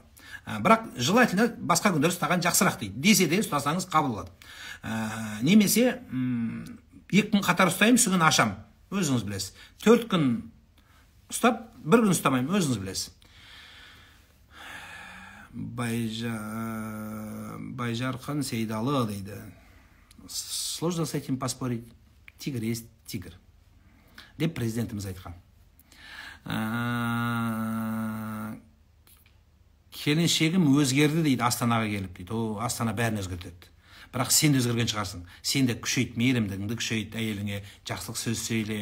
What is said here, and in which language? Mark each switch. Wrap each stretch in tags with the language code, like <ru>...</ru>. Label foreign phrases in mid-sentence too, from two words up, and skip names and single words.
<kk>Бірақ желательно басқа күндер ұстаған жақсырақ дейді. Десе де ұстасаңыз қабыл болады. Немесе 2 күн қатар ұстаймын, сүгін ашам, өзіңіз білесіз. 4 күн ұстап, 1 күн ұстамаймын, өзіңіз білесіз. Байжархан Сейдалы дейді.</kk> <ru>Сложно с этим поспорить. Тигр есть тигр.</ru> <kk>Деп президентіміз айтқан. Келіншегім өзгерді дейді, Астанаға келіп дейді. О, Астана бәрін өзгертеді. Бірақ сен де өзгерген шығарсың. Сен де күшейт, мейірімдігіңді күшейт, әйеліңе жақсылық сөз сөйле.</kk>